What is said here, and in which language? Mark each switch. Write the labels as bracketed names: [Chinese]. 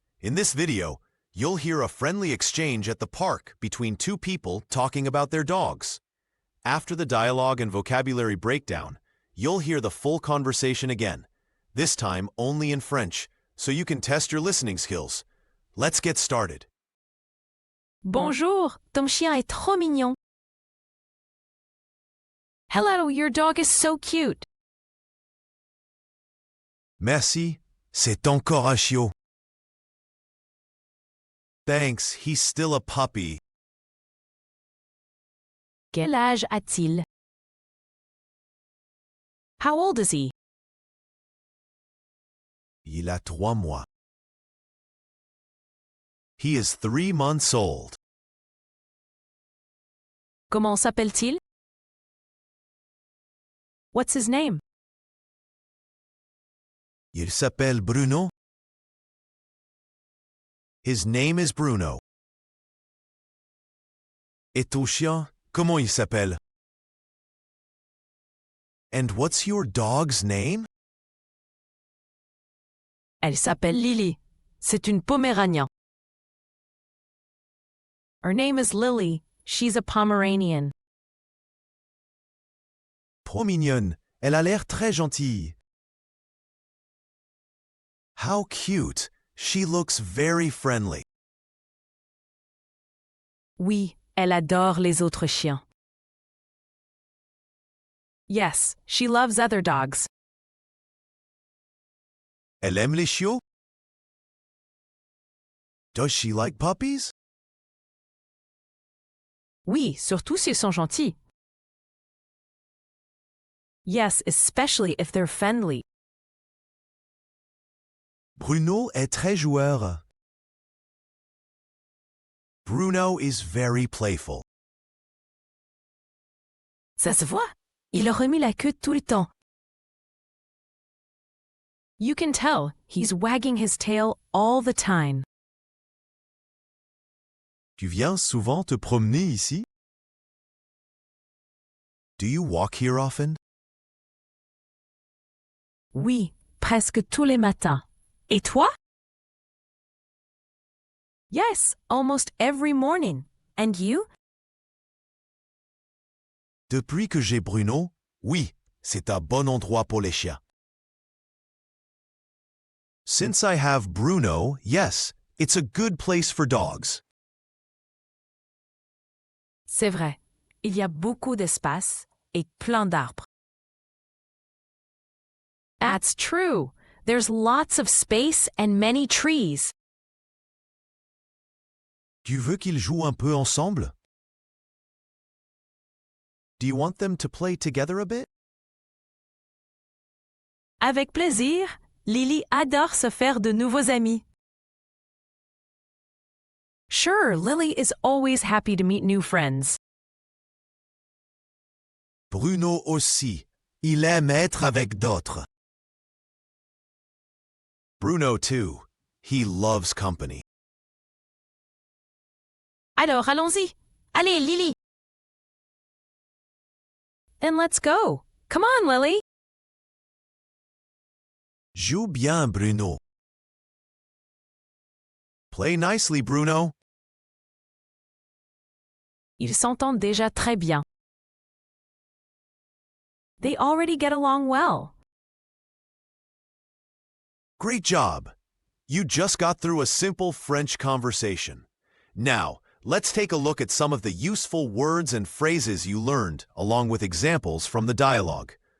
[English] In this video, you'll hear a friendly exchange at the park between two people talking about their dogs. After the dialogue and vocabulary breakdown, you'll hear the full conversation again, this time only in French, so you can test your listening skills. Let's get started. [French] Bonjour, ton chien est trop mignon. [English] Hello, your dog is so cute. [French] Merci, c'est encore un chiot. [English] Thanks, he's still a puppy. [French] Quel âge a-t-il? [English] How old is he? [French] Il a 3 mois. [English] He is 3 months old. [French] Comment s'appelle-t-il? [English] What's his name? [French] Il s'appelle Bruno. [English] His name is Bruno. [French] Et ton chien, comment il s'appelle? [English] And what's your dog's name? [French] Elle s'appelle Lily. C'est une Poméranian. [English] Her name is Lily. She's a Pomeranian. [French] Trop mignonne. Elle a l'air très gentille. [English] How cute. She looks very friendly. [French] Oui, elle adore les autres chiens. [English] Yes, she loves other dogs. [French] Elle aime les chiots? [English] Does she like puppies? [French] Oui, surtout s'ils sont gentils. [English] Yes, especially if they're friendly. [French] Bruno est très joueur. [English] Bruno is very playful. [French] Ça se voit. Il remue la queue tout le temps. [English] You can tell he's wagging his tail all the time. [French] Tu viens souvent te promener ici? [English] Do you walk here often? [French] Oui, presque tous les matins. Et toi? [English] Yes, almost every morning. And you? [French] Depuis que j'ai Bruno, oui, c'est un bon endroit pour les chiens. [English] Since I have Bruno, yes, it's a good place for dogs. [French] C'est vrai. Il y a beaucoup d'espace et plein d'arbres. [English] That's true. There's lots of space and many trees. [French] Tu veux qu'ils jouent un peu ensemble? [English] Do you want them to play together a bit? [French] Avec plaisir, Lily adore se faire de nouveaux amis. [English] Sure, Lily is always happy to meet new friends. [French] Bruno aussi. Il aime être avec d'autres. [English] Bruno too. He loves company. [French] Alors, allons-y. Allez, Lily. [English] Then let's go. Come on, Lily. [French] Joue bien, Bruno. [English] Play nicely, Bruno. [French] Ils s'entendent déjà très bien. [English] They already get along well. Great job! You just got through a simple French conversation. Now, let's take a look at some of the useful words and phrases you learned, along with examples from the dialogue.